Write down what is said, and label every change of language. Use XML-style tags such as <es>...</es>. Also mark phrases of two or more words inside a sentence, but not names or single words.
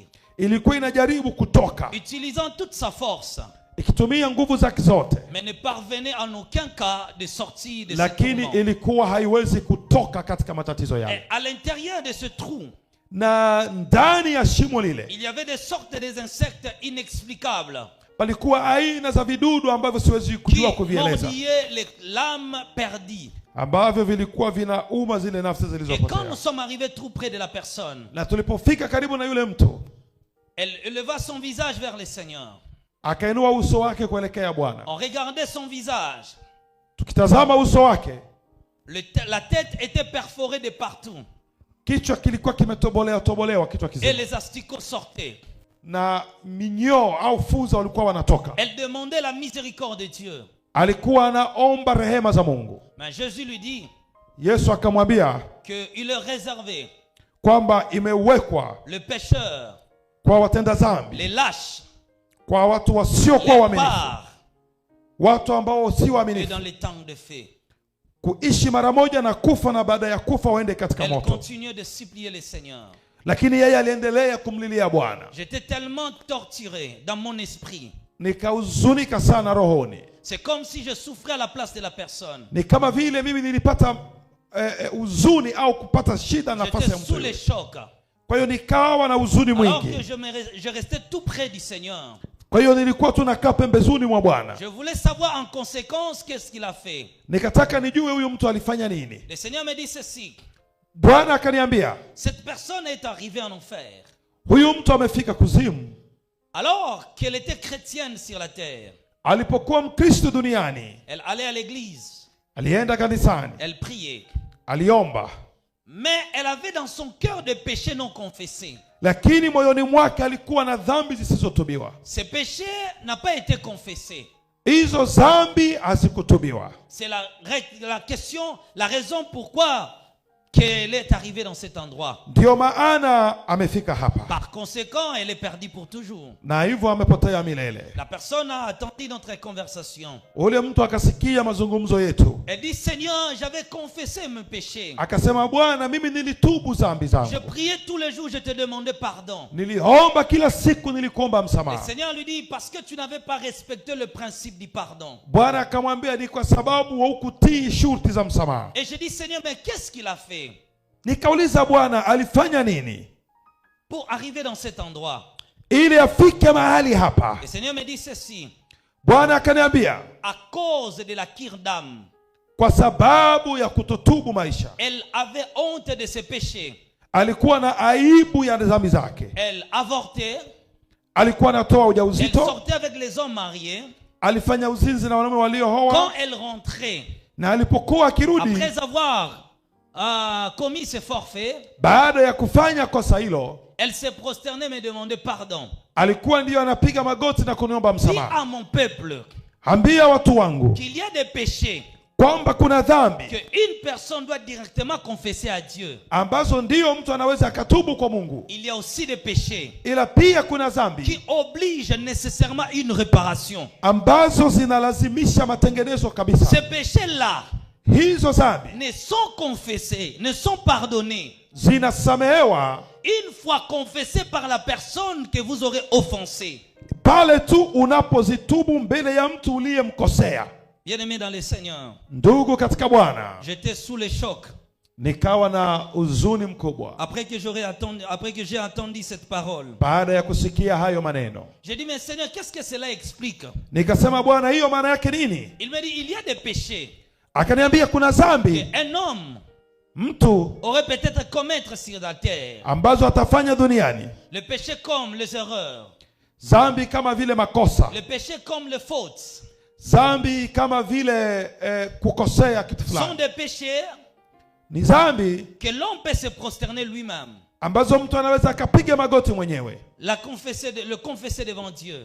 <sw>ilikuwa inajaribu kutoka</sw> <fr>utilisant toute sa force,</fr> <sw>ikitumia nguvu zake zote,</sw> <fr>mais ne parvenait en aucun cas de sortir de ce</fr> <sw>lakini</sw> <fr>tourment.</fr> <sw>ilikuwa haiwezi kutoka katika matatizo</sw> <fr>Et</fr> <sw>yale.</sw> <fr>à l'intérieur de ce trou,</fr> <sw>Na ndani ya shimo lile</sw> <fr>il y avait des sortes d'insectes inexplicables</fr> <sw>palikuwa aina za vidudu ambavyo siwezi</sw> <fr>qui</fr> <sw>kujua kuvieleza,</sw> <fr>mordillaient l'âme perdue.</fr> <sw>ambavyo vilikuwa vinauma zile nafsi</sw> <fr>Et quand</fr> <sw>zilizopotea.</sw> <fr>nous sommes arrivés tout près de la personne,</fr> <sw>Na tulipofika karibu na yule mtu,</sw> <fr>elle éleva son visage vers le Seigneur.</fr> <sw>akainua uso wake kuelekea Bwana.</sw> <fr>On regardait son visage.</fr> <sw>Tukitazama uso wake,</sw> <fr>La tête était perforée de partout.</fr> <sw>kichwa kilikuwa kimetobolewa kichwa</sw> <fr>Et</fr> <sw>kizima,</sw> <fr>les asticots sortaient.</fr> <sw>na minyoo au fuza walikuwa wanatoka.</sw> <fr>Elle demandait la miséricorde de Dieu.</fr> <sw>Alikuwa anaomba rehema za Mungu.</sw> <fr>Mais Jésus lui dit</fr> <sw>Yesu akamwambia</sw> <fr>qu'il leur réservait</fr> <sw>kwamba imewekwa</sw> <fr>le pécheur,</fr> <sw>kwa watenda dhambi,</sw> <fr>les lâches,</fr> <sw>kwa watu wasiokuwa</sw> <fr>les</fr> <sw>waaminifu,</sw> <fr>barbares,</fr> <sw>watu ambao si</sw> <fr>et</fr> <sw>waaminifu,</sw> <fr>dans les temps de feu.</fr> <sw>kuishi mara moja na kufa, na baada ya kufa waende katika</sw> <fr>Elle</fr> <sw>moto.</sw> <fr>continuait de supplier le Seigneur.</fr> <sw>Lakini yeye aliendelea kumlilia Bwana.</sw> <fr>J'étais tellement torturé dans mon esprit.</fr> <sw>Nikahuzunika sana rohoni.</sw> <fr>C'est comme si je souffrais à la place de la personne.</fr> <sw>Ni kama vile mimi nilipata huzuni au kupata shida nafasi ya</sw> <fr>J'étais sous</fr> <sw>mtu.</sw> <fr>les chocs.</fr> <sw>Kwa hiyo nikawa na huzuni</sw> <fr>Alors que</fr> <sw>mwingi.</sw> <fr>je restais tout près du Seigneur.</fr> <sw>Kwa hiyo nilikuwa tunakaa pembezoni mwa Bwana.</sw> <fr>Je voulais savoir en conséquence qu'est-ce qu'il a fait.</fr> <sw>Nikataka nijue huyu mtu alifanya nini.</sw> <fr>Le Seigneur me dit ceci.</fr> <sw>Bwana akaniambia,</sw> <fr>Cette personne est arrivée en enfer.</fr> <sw>huyu mtu amefika kuzimu.</sw> <fr>Alors qu'elle était chrétienne sur la terre,</fr> <sw>Alipokuwa Mkristo duniani,</sw> <fr>elle allait à l'église,</fr> <sw>alienda kanisani,</sw> <fr>elle priait.</fr> <sw>aliomba,</sw> <fr>Mais elle avait dans son cœur des péchés non confessés.</fr> <sw>lakini moyoni mwake alikuwa na dhambi zisizotubiwa.</sw> <fr>Ces péchés n'ont pas été confessés.</fr> <sw>Hizo dhambi hazikutubiwa.</sw> <fr>C'est la question, la raison pourquoi qu'elle est arrivée dans cet endroit.</fr> <sw>Ndio maana amefika hapa,</sw> <fr>Par conséquent, elle est perdue pour toujours.</fr> <sw>na hivyo amepotea milele.</sw> <fr>La personne a attendu notre conversation.</fr> <sw>Ule mtu akasikia mazungumzo yetu,</sw> <fr>Elle dit, Seigneur, j'avais confessé mes péchés.</fr> <sw>akasema, Bwana, mimi nilitubu dhambi</sw> <fr>Je</fr> <sw>zangu,</sw> <fr>priais tous les jours, je te demandais pardon.</fr> <sw>niliomba kila siku, nilikuomba</sw> <fr>Le</fr> <sw>msamaha.</sw> <fr>Seigneur lui dit, parce que tu n'avais pas respecté le principe du pardon.</fr> <sw>Bwana akamwambia, ni kwa sababu haukutii shurti za msamaha.</sw> <fr>Et je dis, Seigneur, mais qu'est-ce qu'il a fait</fr> <sw>Nikauliza, Bwana alifanya nini</sw> <fr>pour arriver dans cet endroit?</fr> <sw>ili afike mahali hapa?</sw> <fr>Le Seigneur me dit ceci.</fr> <sw>Bwana akaniambia,</sw> <fr>À cause de la cure d'âme,</fr> <sw>kwa sababu ya kutotubu maisha,</sw> <fr>elle avait honte de ses péchés.</fr> <sw>alikuwa na aibu ya dhambi zake,</sw> <fr>Elle avortait.</fr> <sw>alikuwa anatoa</sw> <fr>Elle</fr> <sw>ujauzito,</sw> <fr>sortait avec les hommes mariés.</fr> <sw>alifanya uzinzi na wanaume</sw> <fr>Quand</fr> <sw>waliooa,</sw> <fr>elle rentrait,</fr> <sw>na alipokuwa akirudi</sw> <fr>après avoir commis ce forfait,</fr> <sw>baada ya kufanya kosa hilo,</sw> <fr>elle se prosternait me demandait pardon.</fr> <sw>alikuwa ndiyo anapiga magoti na kuniomba</sw> <fr>Dis</fr> <sw>msamaha.</sw> <fr>à mon peuple</fr> <sw>Ambia watu wangu</sw> <fr>qu'il y a des péchés</fr> <sw>kwamba kuna dhambi</sw> <fr>qu'une personne doit directement confesser à Dieu.</fr> <sw>ambazo ndiyo mtu anaweza akatubu kwa Mungu,</sw> <fr>Il y a aussi des péchés</fr> <sw>ila pia kuna dhambi</sw> <fr>qui obligent nécessairement une réparation.</fr> <sw>ambazo zinalazimisha matengenezo</sw> <fr>Ces</fr> <sw>kabisa.</sw> <fr>péchés-là</fr> <sw>Hizo dhambi</sw> <fr>ne sont confessés, ne sont pardonnés</fr> <sw>zinasamehewa</sw> <fr>une fois confessés par la personne que vous aurez offensée.</fr> <sw>pale tu unapozitubu mbele ya mtu uliyemkosea.</sw> <fr>Bien-aimé dans le Seigneur,</fr> <sw>Ndugu katika Bwana,</sw> <fr>j'étais sous le choc.</fr> <sw>nikawa na huzuni mkubwa</sw> <fr>Après que j'ai entendu cette parole,</fr> <sw>baada ya kusikia hayo maneno.</sw> <fr>j'ai dit, mais Seigneur, qu'est-ce que cela explique?</fr> <sw>Nikasema, Bwana, hiyo maana yake nini?</sw> <fr>Il me dit, il y a des péchés</fr> <sw>Akaniambia kuna dhambi</sw> <fr>qu'un homme</fr> <sw>mtu</sw> <fr>aurait peut-être commettre sur la terre.</fr> <sw>ambazo atafanya duniani,</sw> <fr>Le péché comme les erreurs,</fr> <sw>dhambi kama vile makosa,</sw> <fr>le péché comme les fautes,</fr> <sw>dhambi kama vile kukosea kitu</sw> <fr>sont</fr> <sw>fulani.</sw> <fr>des péchés</fr> <sw>Ni dhambi</sw> <fr>que l'homme peut se prosterner lui-même,</fr> <sw>ambazo mtu anaweza akapiga magoti mwenyewe</sw> <fr>le confesser devant Dieu.</fr>